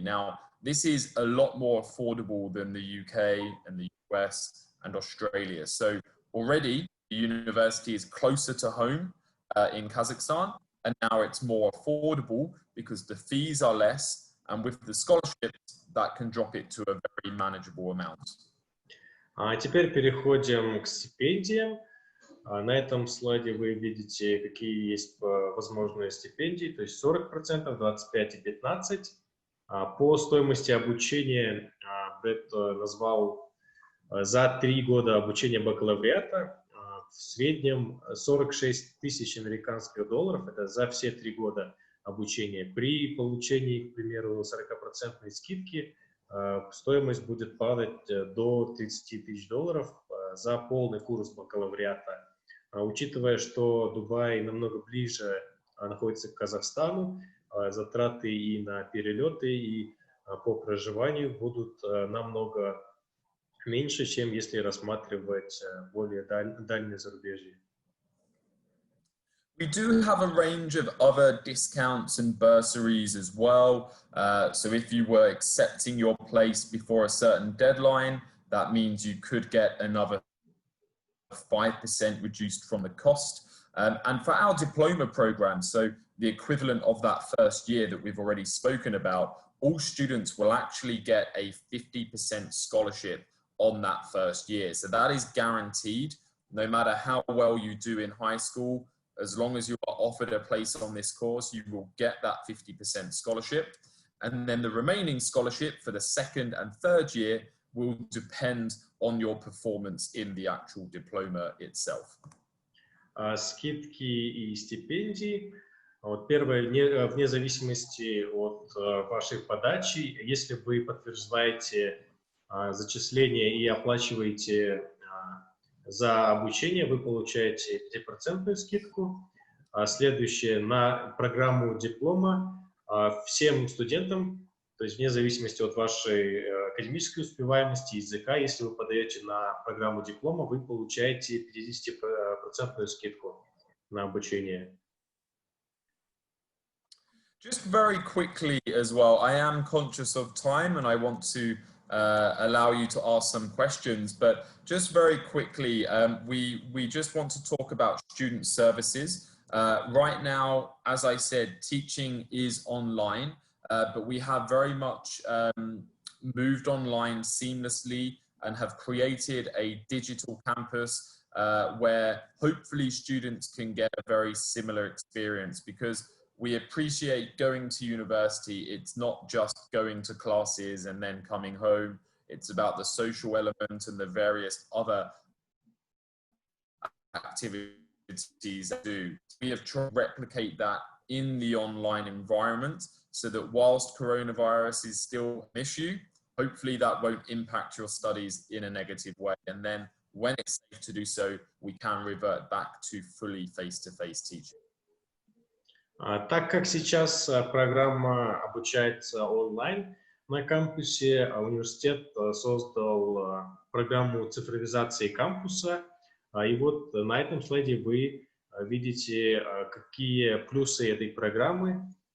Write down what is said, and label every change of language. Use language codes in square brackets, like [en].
[en] Now, this is a lot more affordable than the UK and the US and Australia. So already the university is closer to home in Kazakhstan, and now it's more affordable because the fees are less, and with the scholarships that can drop it to a very manageable amount. [ru] Теперь переходим к стипендиям. На этом слайде вы видите, какие есть возможные стипендии, то есть 40%, 25% и 15%. По стоимости обучения Брэд назвал за 3 года обучения бакалавриата в среднем 46 тысяч американских долларов, это за все 3 года обучения. При получении, к примеру, 40% скидки стоимость будет падать до 30 тысяч долларов за полный курс бакалавриата. Учитывая, что Дубай намного ближе находится к Казахстану, затраты и на перелеты, и по проживанию будут намного меньше, чем если рассматривать более дальние зарубежья. [en] We do have a range of other discounts and bursaries as well. So if you were accepting your place before a certain deadline, that means you could get another 5% reduced from the cost. And for our diploma program, so the equivalent of that first year that we've already spoken about, all students will actually get a 50% scholarship on that first year. So that is guaranteed, no matter how well you do in high school. As long as you are offered a place on this course, you will get that 50% scholarship. And then the remaining scholarship for the second and third year will depend on your performance in the actual diploma itself. [ru] Скидки и стипендии. Вот первое, вне зависимости от вашей подачи, если вы подтверждаете зачисление и оплачиваете за обучение, вы получаете 5% скидку. Следующее, на программу диплома всем студентам То есть вне зависимости от вашей академической успеваемости, языка, если вы подаете на программу диплома, вы получаете 50% скидку на обучение. [en] Just very quickly as well, I am conscious of time and I want to allow you to ask some questions, but just very quickly, we just want to talk about student services. Right now, as I said, teaching is online, but we have very much moved online seamlessly and have created a digital campus where hopefully students can get a very similar experience, because we appreciate going to university. It's not just going to classes and then coming home. It's about the social element and the various other activities that do. We have tried to replicate that in the online environment so that whilst coronavirus is still an issue, hopefully that won't impact your studies in a negative way. And then when it's safe to do so, we can revert back to fully face-to-face teaching. [ru] Так как сейчас программа обучается онлайн на кампусе, университет создал программу цифровизации кампуса. И вот на этом слайде вы видите, какие плюсы этой программы.